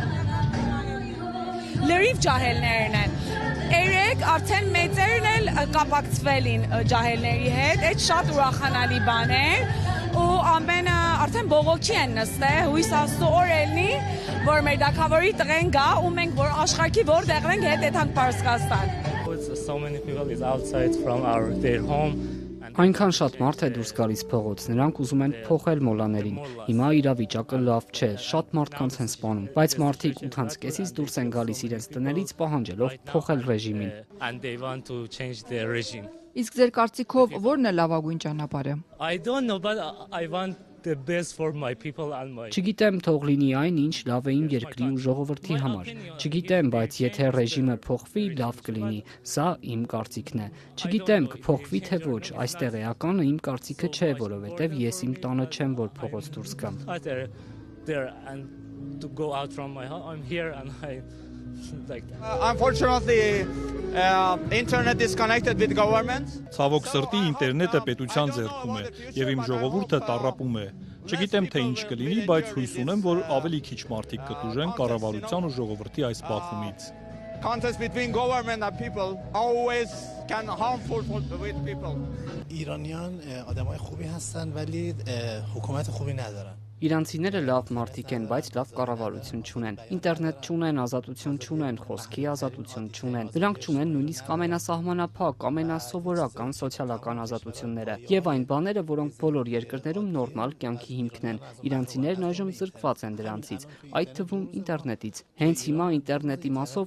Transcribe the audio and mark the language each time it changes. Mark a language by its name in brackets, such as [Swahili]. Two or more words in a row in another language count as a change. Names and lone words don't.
[Armenian] Լրիվ ջահելներն են։ Երեք արդեն մեծերն էլ կապակցվել են ջահելների հետ, այդ շատ ուրախանալի բան է, ու ամենը արդեն բողոքի են նստել, հույս Աստծո օր ելնի, որ մեր թագավորի տղեն գա ու մենք որ աշխարհի որտեղ ենք հետ եթանք Պարսկաստան։ [English] So many people is outside from their home. [Armenian] Այնքան շատ մարդ է դուրս գալիս փողոց, նրանք ուզում են փոխել մոլաներին։ Հիմա իրավիճակը լավ չէ, շատ մարդկանց են սպանում, բայց մարդիկ 8:30-ից դուրս են գալիս իրենց տներից պահանջելով փոխել ռեժիմին։ [English] And they want to change the regime. [Armenian] Իսկ ձեր կարծիքով ո՞րն է լավագույն ճանապարհը։ [English] I don't know, but I want the best for my people and my [Armenian] Չգիտեմ, թող լինի այն, ինչ լավ է իմ երկրի ու ժողովրդի համար։ Չգիտեմ, բայց եթե ռեժիմը փոխվի, լավ կլինի։ Սա իմ կարծիքն է։ Չգիտեմ, կփոխվի թե ոչ, այստեղ էականը իմ կարծիքը չէ, որովհետև ես իմ տանը չեմ, որ փողոց դուրս գամ։ [English] there and to go out from my home. I'm here and like that. Unfortunately, internet is connected with government. [Armenian] Ցավոք սրտի ինտերնետը պետության ձեռքում է եւ իմ ժողովուրդը տառապում է։ Չգիտեմ թե ինչ կլինի, բայց հույս ունեմ, որ ավելի քիչ մարդիկ կտուժեն կառավարության ու ժողովրդի այս բախումից։ [English] Contest between government and people always can harmful with people. [Persian] ایرانیان آدمای خوبی هستن ولی حکومت خوبی ندارن. [Armenian] Իրանցիները լավ մարդիկ են, բայց լավ կառավարություն չունեն։ Ինտերնետ չունեն, ազատություն չունեն, խոսքի ազատություն չունեն։ Նրանք չունեն նույնիսկ ամենասահմանափակ, ամենասովորական սոցիալական ազատությունները եւ այն բաները, որոնք բոլոր երկրներում նորմալ կյանքի հիմքն են։ Իրանցիներն այժմ զրկված են դրանցից, այդ թվում ինտերնետից։ Հենց հիմա ինտերնետի մասով